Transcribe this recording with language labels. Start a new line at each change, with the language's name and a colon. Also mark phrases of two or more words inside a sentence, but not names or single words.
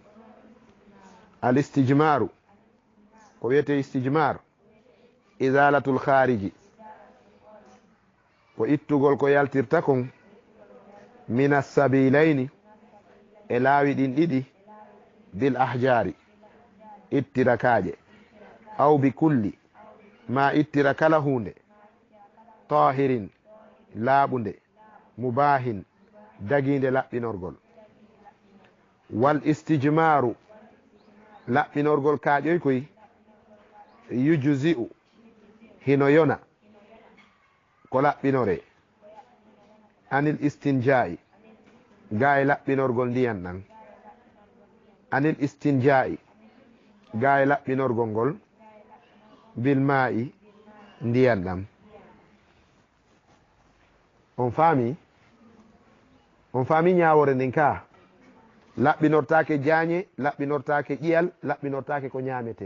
Arabic: الاستجمار,
Fula: ko wiyete istijmar,
Arabic: إزالة الخارج,
Fula: ko ittugol ko yaltirta kon,
Arabic: من السبيلين,
Fula: e laawi ɗin ɗiɗi,
Arabic: بالأحجار,
Fula: ittira kaaƴe,
Arabic: أو بكل,
Fula: ma ittira kala hunde, tahirin, laaɓunde, mubahin, daginde laɓɓinorgol.
Arabic: والاستجمار,
Fula: laɓɓinorgol kaaƴoy koy, yujzi'u, hino yona ko laɓɓinore,
Arabic: عن الاستنجاء,
Fula: ga e laɓɓinorgol ndiyan ɗan.
Arabic: عن الاستنجاء,
Fula: ga e laɓɓinorgol ngol,
Arabic: بالماء,
Fula: ndiyan ɗam. On faami ñawore nden ka laɓɓinortake jaañe, laɓɓinortake ƴiyal, laɓɓinortake ko ñamete.